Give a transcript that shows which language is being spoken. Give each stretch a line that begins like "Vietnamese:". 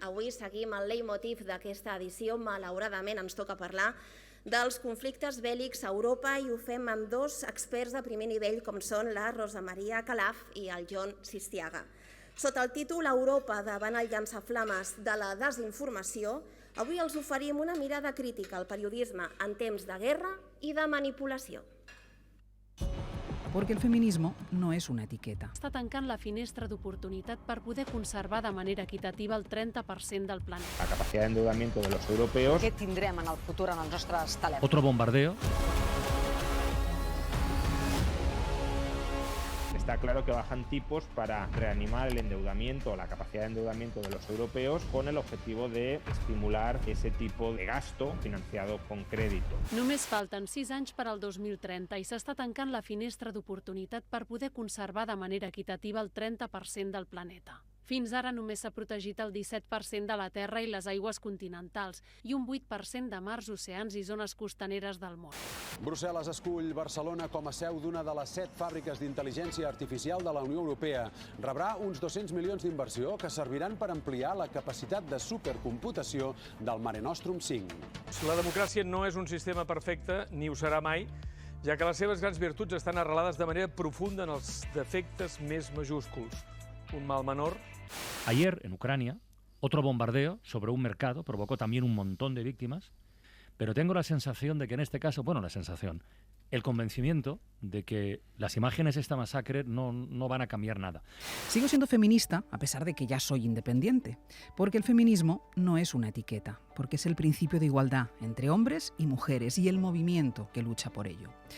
Catalan: Avui seguim el leitmotiv d'aquesta edició. Malauradament ens toca parlar dels conflictes bèl·lics a Europa i ho fem amb dos experts de primer nivell com són la Rosa Maria Calaf i el John Sistiaga. Sota el títol Europa davant el llançaflames de la desinformació, avui els oferim una mirada crítica al periodisme en temps de guerra i de manipulació.
Spanish: Porque el feminismo no es una etiqueta.
Catalan: Està tancant la finestra d'oportunitat per poder conservar de manera equitativa el 30% del planeta.
Spanish: La capacidad de endeudamiento de los europeos.
Catalan: Què tindrem en el futur en els nostres telèfons?
Spanish: Otro bombardeo. Está claro que bajan tipos para reanimar el endeudamiento o la capacidad de endeudamiento de los europeos con el objetivo de estimular ese tipo de gasto financiado con crédito.
Catalan: Només falten 6 anys per al 2030 i s'està tancant la finestra d'oportunitat per poder conservar de manera equitativa el 30% del planeta. Fins ara només s'ha protegit el 17% de la terra i les aigües continentals i un 8% de mars, oceans i zones costaneres del món. Brussel·les escull Barcelona com a seu d'una de les 7 fàbriques d'intel·ligència artificial de la Unió Europea. Rebrà uns 200 milions d'inversió que serviran per ampliar la capacitat de supercomputació del Mare Nostrum 5. La democràcia no és un sistema perfecte, ni ho serà mai, ja que les seves grans virtuts estan arrelades de manera profunda en els defectes més majúsculs. Un mal menor.
Spanish: Ayer, en Ucrania, otro bombardeo sobre un mercado provocó también un montón de víctimas, pero tengo la sensación de que en este caso, el convencimiento de que las imágenes de esta masacre no van a cambiar nada. Sigo siendo feminista a pesar de que ya soy independiente, porque el feminismo no es una etiqueta, porque es el principio de igualdad entre hombres y mujeres y el movimiento que lucha por ello.